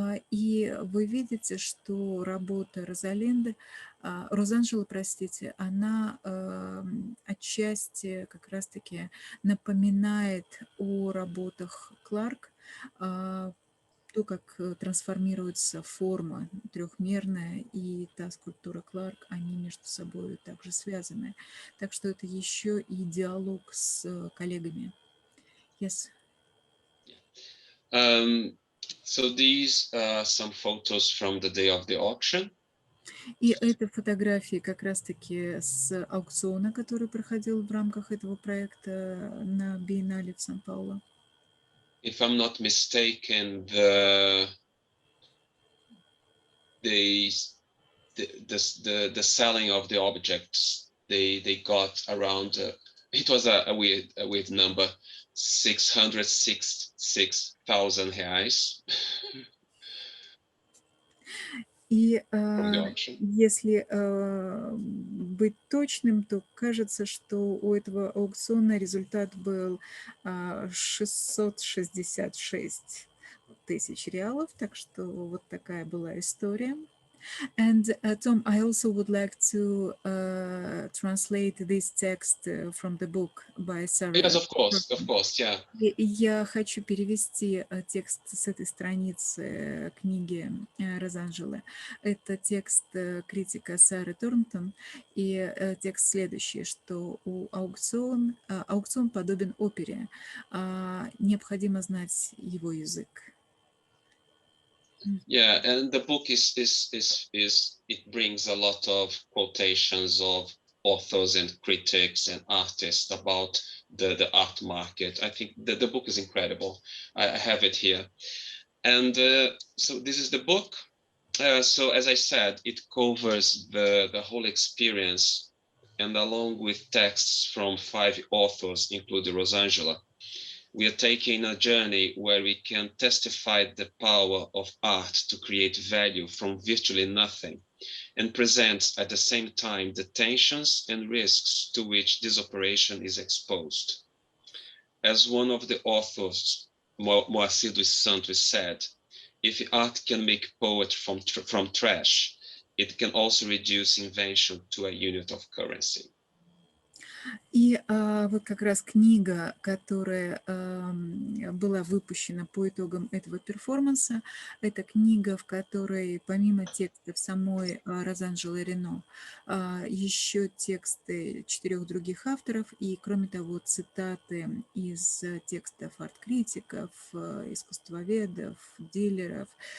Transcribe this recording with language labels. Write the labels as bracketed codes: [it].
[ru] И вы видите, что работа Розанжеле, простите, она отчасти как раз-таки напоминает о работах Кларк, то, как трансформируется форма трехмерная и та скульптура Кларк, они между собой также связаны. Так что это еще и диалог с коллегами. [en] Yes. So these are some photos from the day of the auction. [ru] И это фотографии как раз-таки с аукциона, который проходил в рамках этого проекта на Биеннале в Сан-Паулу. [en] If I'm not mistaken, the selling of the objects they got around it was a weird number, 666,000 reais. [ru] И если быть точным, то кажется, что у этого аукциона результат был 666 тысяч реалов, так что вот такая была история. [en] And Tom, I also would like to translate this text from the book by Sarah. Yes, of course, yeah. [ru] Я хочу перевести текст с этой страницы книги Розанжеле. Это текст критика Сары Торнтон, и текст следующий, что аукцион подобен опере, необходимо знать его язык. [en] Yeah, and the book is it brings a lot of quotations of authors and critics and artists about the art market. I think the book is incredible. I have it here. And so this is the book. So as I said, it covers the whole experience, and along with texts from 5 authors, including Rozanžele, we are taking a journey where we can testify the power of art to create value from virtually nothing, and presents at the same time the tensions and risks to which this operation is exposed. As one of the authors, Moacir dos Santos, said, if art can make poetry from trash, it can also reduce invention to a unit of currency. [ru] И вот как раз книга, которая была выпущена по итогам этого перформанса, это книга, в которой помимо текстов самой Розанжеле Ренно еще тексты 4 других авторов, и кроме того цитаты из текстов арт-критиков, искусствоведов, дилеров.